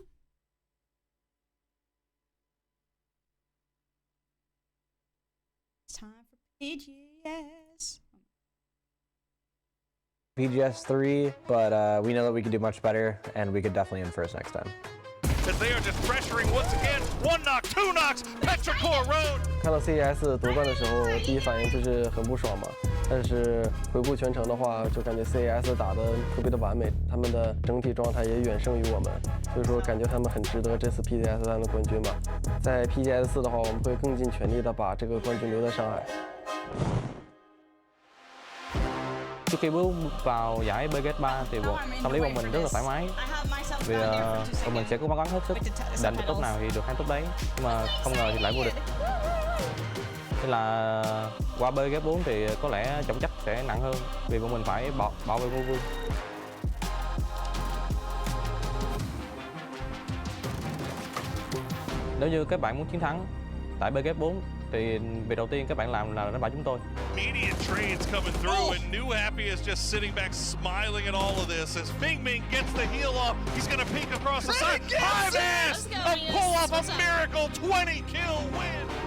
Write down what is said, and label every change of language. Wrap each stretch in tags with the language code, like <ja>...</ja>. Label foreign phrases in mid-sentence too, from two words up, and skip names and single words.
<en>It's time for PGS. PGS 3, but we know that we could do much better, and we could definitely in first next time. As they are just pressuring once again. 1 knock, 2 knocks, Petrichor Road.</en> <zh>看到 CES 夺冠的时候，第一反应就是很不爽嘛。但是回顾全程的话，就感觉 CES 打得特别的完美，他们的整体状态也远胜于我们，所以说感觉他们很值得这次 PGS 3的冠军嘛。在 PGS 4的话，我们会更尽全力的把这个冠军留在上海。</zh> <vi>Trước khi bước vào giải PGS 3 thì tâm lý bọn mình rất là thoải mái vì bọn mình sẽ cố gắng hết sức giành được top nào thì được 2 top đấy, nhưng mà không ngờ thì lại vô địch. Nên là qua PGS 4 thì có lẽ trọng trách sẽ nặng hơn vì bọn mình phải bảo vệ ngôi vương. Nếu như các bạn muốn chiến thắng tại PGS 4 thì việc đầu tiên các bạn làm là đánh bại chúng tôi.</vi> <en>Immediate trades coming through, and New Happy is just sitting back smiling at all of this as Ming Ming gets the heal off. He's gonna peek across the side. Ives! A pull off a miracle 20 kill win!</en>